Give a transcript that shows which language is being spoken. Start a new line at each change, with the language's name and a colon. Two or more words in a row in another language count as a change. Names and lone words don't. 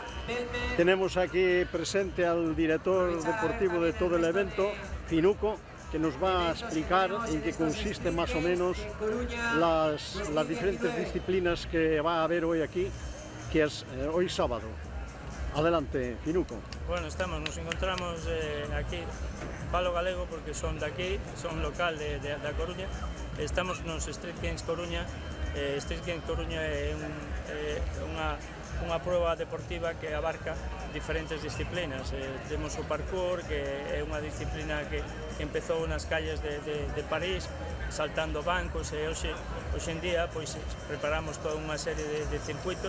Spanish: Tenemos aquí presente al director deportivo de todo el evento, Finuco, que nos va a explicar en qué consiste más o menos las diferentes disciplinas que va a haber hoy aquí, que es hoy sábado. Adelante, Finuco.
Galician: Bueno, nos encontramos aquí, falo galego porque son de aquí, son local de La Coruña. Estamos nos Street Games Coruña. Street Games Coruña é unha proba deportiva que abarca diferentes disciplinas. Temos o parkour, que é unha disciplina que empezou nas calles de París, saltando bancos, e hoxe en día pois, preparamos toda unha serie de circuitos.